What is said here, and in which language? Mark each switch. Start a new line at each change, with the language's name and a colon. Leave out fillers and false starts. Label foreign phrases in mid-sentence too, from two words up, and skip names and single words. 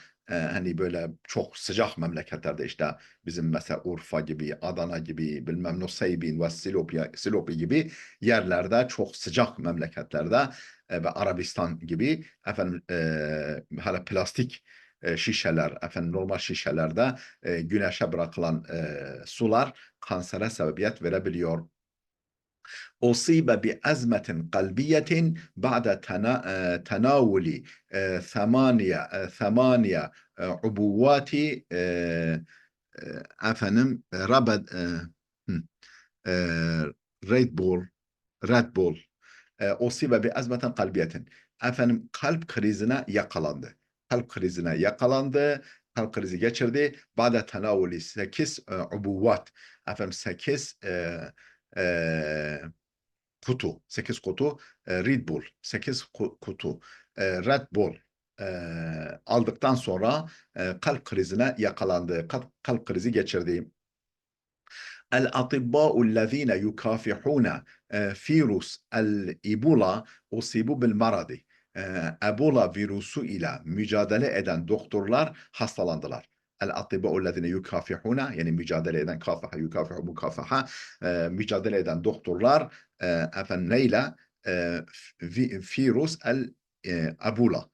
Turkish: Hani böyle çok sıcak memleketlerde, işte bizim mesela Urfa gibi, Adana gibi, bilmem Nusaybin ve Silopi gibi yerlerde, çok sıcak memleketlerde ve Arabistan gibi efendim, hala plastik şişeler, efendim normal şişelerde güneşe bırakılan sular kansere sebebiyet verebiliyor.
Arabic: أصيب بأزمة قلبية بعد تناول ثمانية عبوات efendim Red Bull Red Bull أصيب بأزمة قلبية.
Turkish: Efendim, Kalp krizine yakalandı. Kalp krizi geçirdi.
Arabic: بعد تناول 8 عبوات.
Turkish: Efendim, 8 kutu, 8 kutu Red Bull, 8 kutu Red Bull e, aldıktan sonra kalp krizine yakalandı. Kalp krizi geçirdi.
Arabic: الأطباء الذين يكافحون فيروس الإيبولا أصيبوا بالمرض.
Turkish: Ebola virüsü ile mücadele eden doktorlar hastalandılar.
Arabic: الأطباء الذين يكافحون,
Turkish: yani mücadele eden,
Arabic: كافح يكافح مكافحة,
Turkish: mücadele eden doktorlar efendim neyle? Virüs el Ebola.